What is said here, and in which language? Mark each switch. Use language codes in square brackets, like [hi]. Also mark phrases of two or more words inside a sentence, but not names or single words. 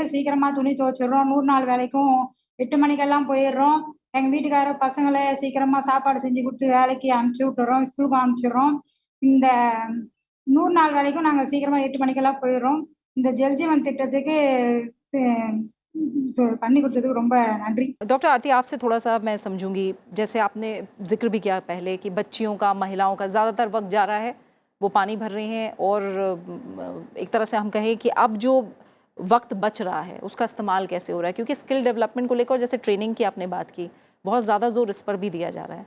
[ta] சீக்கிரமாக துணி துவைச்சிடுறோம், 100 நாள் வேலைக்கும் 8 மணிக்கெல்லாம் போயிடுறோம். எங்கள் வீட்டுக்கார பசங்களை சீக்கிரமாக சாப்பாடு செஞ்சு கொடுத்து வேலைக்கு அனுப்பிச்சி விட்டுறோம், ஸ்கூலுக்கு அனுப்பிச்சிடுறோம். இந்த 100 நாள் வேலைக்கும் நாங்கள் சீக்கிரமாக 8 மணிக்கெல்லாம் போயிடுறோம். இந்த ஜல்ஜீவன் திட்டத்துக்கு பண்ணி கொடுத்ததுக்கு ரொம்ப நன்றி। [hi] डॉक्टर आरती, आपसे थोड़ा सा मैं समझूंगी, जैसे आपने जिक्र भी किया पहले कि बच्चियों का, महिलाओं का ज़्यादातर वक्त जा रहा है, वो पानी भर रही हैं, और एक तरह से हम कहें कि अब जो वक्त बच रहा है उसका इस्तेमाल कैसे हो रहा है, क्योंकि [en] skill development [hi] को लेकर जैसे ट्रेनिंग की आपने बात की, बहुत ज़्यादा जोर इस पर भी दिया जा रहा है।